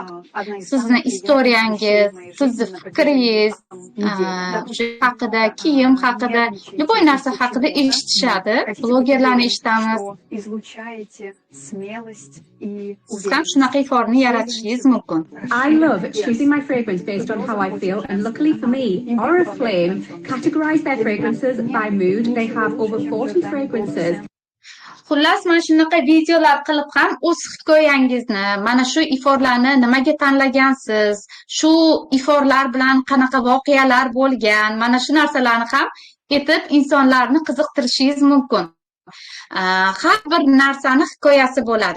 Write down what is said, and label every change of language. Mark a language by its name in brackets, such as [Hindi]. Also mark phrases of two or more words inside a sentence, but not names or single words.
[Uzbek] Sizni istoriyangiz, sizni fikringiz haqida, kiyim haqida, любой narsa haqida eshitishadi. Blogerlarni eshitamiz. Siz ham shunaqa iforni yaratishingiz mumkin. [English] I love choosing my fragrance based on how I feel, and luckily for me, Oriflame categorize their fragrances by mood. They have over 40 fragrances. [Uzbek] Xullas, mana shunaqa videolar qilib ham o'z hikoyangizni, mana shu iforlarni nimaga tanlagansiz, shu iforlar bilan qanaqa voqealar bo'lgan, mana shu narsalarni ham aytib insonlarni qiziqtirishingiz mumkin. Har bir narsani hikoyasi bo'ladi.